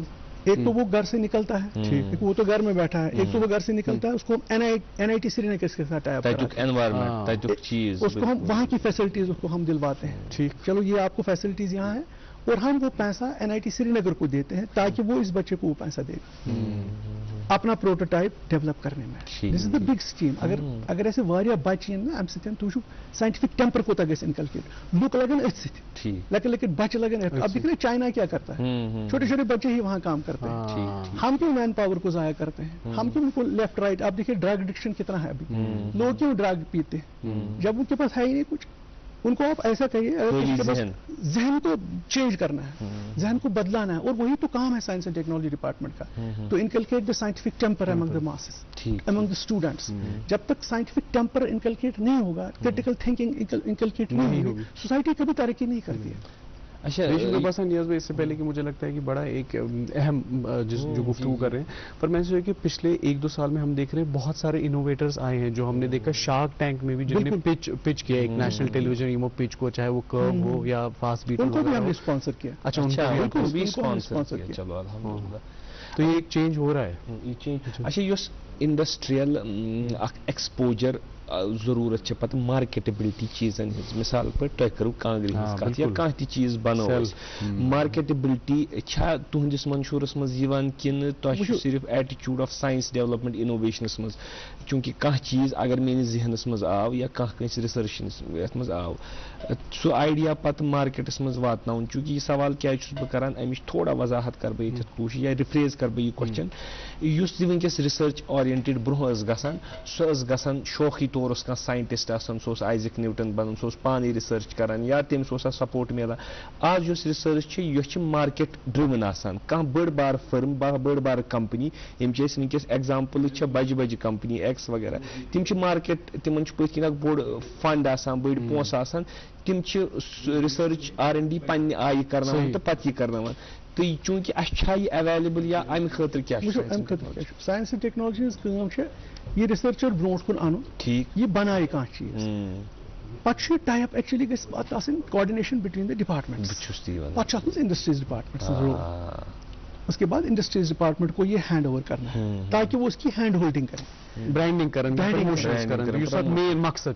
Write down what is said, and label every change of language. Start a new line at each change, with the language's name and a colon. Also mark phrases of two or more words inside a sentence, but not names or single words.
Hindi: एक तो वो घर से निकलता है, एक वो तो घर में बैठा है, एक तो वो घर से निकलता है, उसको NIT श्रीनगर के साथ
English: tie up
Hindi: कराते हैं, उसको हम वहाँ की फैसिलिटीज उसको हम दिलवाते हैं। ठीक, चलो ये आपको फैसिलिटीज यहाँ है, और हम वो पैसा NIT श्रीनगर को देते हैं ताकि वो इस बच्चे को वो पैसा देगा अपना प्रोटोटाइप डेवलप करने में।
English: this is the big scheme.
Kashmiri: अगर ऐसे वारिया बच्चे ना अम सत तुझ
English: scientific temper
Kashmiri: कोता गस इनकलकेट, लुक लगन अथ सत, लेकिन बच्चे लगन।
Hindi: अब देख रहे चाइना क्या करता है, छोटे छोटे बच्चे ही वहां काम करते हैं। हम क्यों
English: man power
Hindi: को जाया करते हैं, हम क्यों उनको
English: left right.
Hindi: आप देखिए
English: drug addiction
Hindi: कितना है अभी, लोग क्यों ड्रग पीते हैं जब उनके पास है ही नहीं कुछ। उनको आप ऐसा कहिए, जहन को चेंज करना है, जहन को बदलाना है, और वही तो काम है
English: science and technology department
Hindi: का, तो
English: inculcate the scientific temper among the masses, among the students.
Hindi: जब तक
English: scientific temper
Hindi: इनकलकेट नहीं होगा,
English: critical thinking
Hindi: इनकलकेट नहीं होगी, सोसाइटी कभी तरक्की नहीं करती है। अच्छा, इससे पहले कि मुझे लगता है कि बड़ा एक अहम जो गुफ्तगू कर रहे हैं, पर मैं सोचा कि पिछले 1-2 साल में हम देख रहे हैं बहुत सारे इनोवेटर्स आए हैं, जो हमने देखा शार्क टैंक में भी, जिन्होंने पिच किया एक
English: national television
Hindi: इमो पिच को, चाहे वो कर्व हो या फास्ट बीट, उनको भी हमने स्पॉन्सर किया। अच्छा, उनको भी स्पॉन्सर किया। चलो अल्हम्दुलिल्लाह। तो ये एक चेंज हो रहा है।
Kashmiri: अच्छा, युस
English: industrial exposure
Kashmiri: जरूरत पत मार्केटेबिलिटी चीजन हिज, मिसाल पर तुम करो कांगरी कत या कह चीज बनो, मार्केटेबिलिटी तुहंदिस मंशूरस मज किन सिर्फ
English: attitude of science development
Kashmiri: इनोवेशनस मज, चूंकि कह चीज
Hindi: अगर मेरे
Kashmiri: जहनस मज आव या कह रिसर्च मज आव, सो आइडिया पत मार्केटस मज वातनाउन। चूंकि यह सवाल क्या बह करान, अमिच थोड़ा वजाहत कर बह कोशिश या रिफ्रेज कर बह यह क्वेश्चन, युस वनकस
English: research oriented
Kashmiri: ब्रोह गसान, सह गसान शौखी तौर कह साइंटिस्ट आसान, सो आइजक न्यूटन बनन, सो पानी रिसर्च करान या तमिस सपोर्ट मिलान। आज जो रिसर्च यह
English: market driven
Kashmiri: आसान, कह बड़ बार फर्म, बड़ बार कंपनी, यम वनकस एग्जाम्पल बज बज कंपनी एक्स वगैरह, तिम मार्केट, तिमन पे बोड़ फंड आसान, बड़ पोस आसान, तिम रिसर्च R&D पन्ने आय करनावान तो पत यह करनावान। तो चूंकि अवेलेबल या अमि खतर क्या
English: science and technology
Kashmiri: ये रिसर्चर ब्रोट कुन अनु,
Hindi: ठीक,
Kashmiri: ये बनाए कह चीज पत
English: tie up actually coordination between the departments,
Hindi: पत
English: industries department,
Hindi: उसके बाद
English: industries department
Hindi: को ये
English: hand over
Hindi: करना है ताकि वो उसकी
English: hand holding
Hindi: करें, ब्रांडिंग करें, मेन मकसद